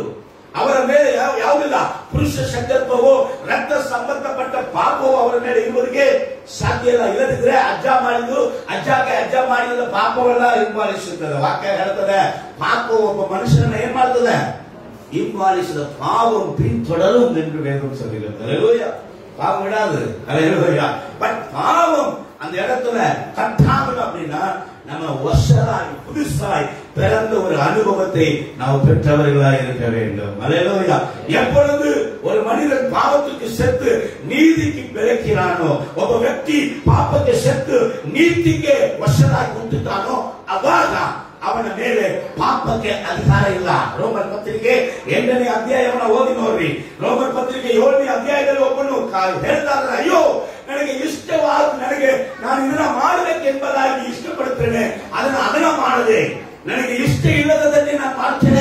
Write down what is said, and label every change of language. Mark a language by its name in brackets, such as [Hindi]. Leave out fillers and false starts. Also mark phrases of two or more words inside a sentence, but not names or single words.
[Kannada] ಅವರ ಮೇಲೆ ಯಾವುದಿಲ್ಲ ಪುರುಷ ಸಂಕಲ್ಪವೋ ರಕ್ತ ಸಂಬಂಧಪಟ್ಟ ಪಾಪವೋ ಅವರ ಮೇಲೆ ಇರುವುದಕ್ಕೆ ಸಾಧ್ಯ ಇಲ್ಲ. ಇಲ್ಲದಿದ್ರೆ ಅಜ್ಜ ಮಾಡಿದ ಪಾಪವೆಲ್ಲ ಹಿಂಬಾಲಿಸುತ್ತದೆ. ವಾಕ್ಯ ಹೇಳ್ತದೆ, ಪಾಪವು ಒಬ್ಬ ಮನುಷ್ಯನನ್ನ ಏನ್ ಮಾಡ್ತದೆ? ಹಿಂಬಾಲಿಸಿದ ಪಾವಂ [Tamil] பின்தொடரும் என்று வேதம் சொல்கிறது. ஹல்லேலூயா. பாவம் விடாது. ஹல்லேலூயா. பட் பாவம் அந்த இடத்துல கட்டாமல் அப்படின்னா நம்ம வருஷராய் புதுசாய் பிறந்த ஒரு அனுபவத்தை நாம் பெற்றவர்களாய் இருக்க வேண்டும். ஹல்லேலூயா. எப்பொழுது ஒரு மனிதன் பாவத்துக்கு செத்து நீதிக்கு பிறக்கிறானோ, [Kannada] ಒಬ್ಬ ವ್ಯಕ್ತಿ ಪಾಪಕ್ಕೆ செத்து ನೀತಿಗೆ ವಶರಾಗಿ ಹುಟ್ಟುತ್ತಾನೋ, ಅವಾಗ ಅವನ ಮೇಲೆ ಪಾಪಕ್ಕೆ ಅಧಿಕಾರ ಇಲ್ಲ. ರೋಮನ್ ಪತ್ರಿಕೆ 8ನೇ ಅಧ್ಯಾಯವನ್ನು ಓದಿ ನೋಡ್ರಿ. ರೋಮನ್ ಪತ್ರಿಕೆ 7ನೇ ಅಧ್ಯಾಯದಲ್ಲಿ ಒಬ್ಬನು ಹೇಳ್ತಾರೆ, ಅಯ್ಯೋ ನನಗೆ ಇಷ್ಟವಾದ, ನಾನು ಇದನ್ನ ಮಾಡಬೇಕೆಂಬುದಾಗಿ ಇಷ್ಟಪಡುತ್ತೇನೆ, ಅದನ್ನ ಮಾಡದೆ ನನಗೆ ಇಷ್ಟ ಇಲ್ಲದನ್ನೇ ನಾನು ಮಾಡ್ತೇನೆ.